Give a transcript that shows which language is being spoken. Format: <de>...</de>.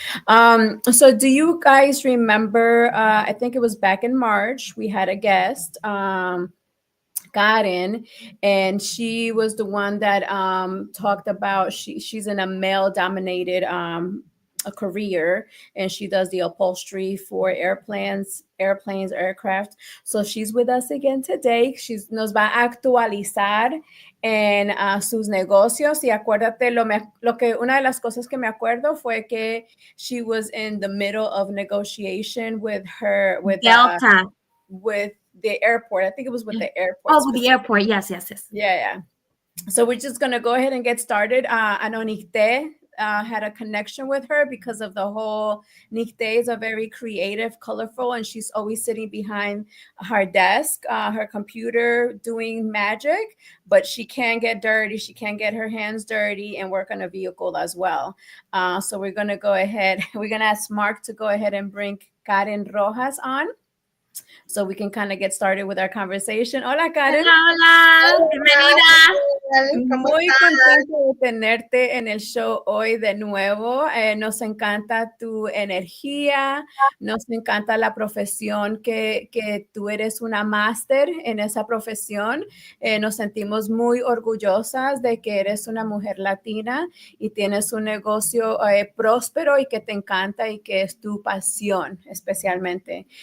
<en>So do you guys remember, I think it was back in March, we had a guest, Karin, and she was the one that talked about, she's in a male-dominated a career, and she does the upholstery for airplanes, aircraft. So she's with us again today.</en> <es>Nos va a actualizar en sus negocios. Y acuérdate, una de las cosas que me acuerdo fue que</es> <en>she was in the middle of negotiation with Delta. With the airport. I think it was with the airport. Oh, with the airport. Yes. Yeah. So we're just going to go ahead and get started. Anonite, had a connection with her because of the whole Nikte is a very creative, colorful, and she's always sitting behind her desk, her computer doing magic, but she can get dirty. She can get her hands dirty and work on a vehicle as well. So we're going to go ahead. We're going to ask Mark to go ahead and bring Karin Rojas on so we can kind of get started with our conversation.</en> <es>Hola, Karin. Hola, bienvenida. Muy contenta de tenerte en el show hoy de nuevo. Nos encanta tu energía, nos encanta la profesión que tú eres una máster en esa profesión. Nos sentimos muy orgullosas de que eres una mujer latina y tienes un negocio próspero y que te encanta y que es tu pasión especialmente.</es>